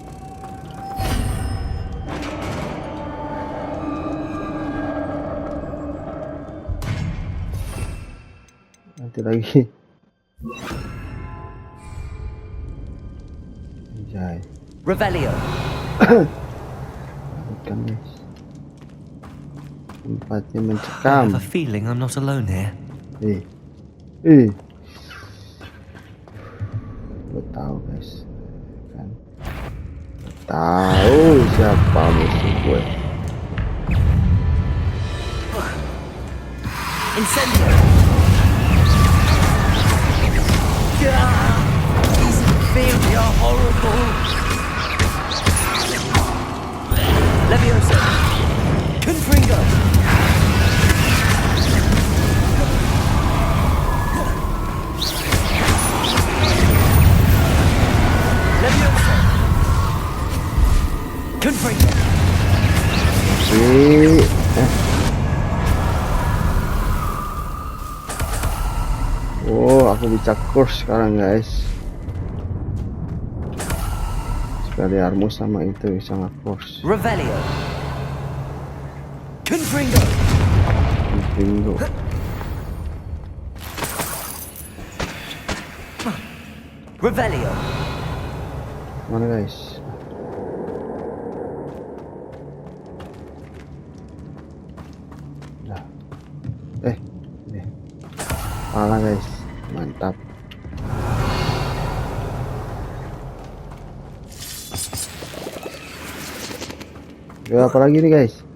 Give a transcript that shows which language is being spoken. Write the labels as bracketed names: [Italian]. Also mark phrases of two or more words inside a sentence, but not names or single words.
[Indonesian] Nanti lagi. Anjay. Revelio. Bukan guys. Tempatnya [English] I [Indonesian] mencekam. [English] have a feeling I'm not alone here. [Indonesian] Gue tahu guys. Kan. Tahu siapa musuh gue. Incendio. [English] These inferi are horrible. [Indonesian] Leviosa. Confringo. Leviosa. Confringo. Oh, aku bisa kurs sekarang guys. Sekali armu sama itu bisa nge-kurs. Revelio. Confringo. Bingo. Revelio. Mana guys? Nah. Ini. Pala guys. Mantap. Ya, apa lagi nih guys?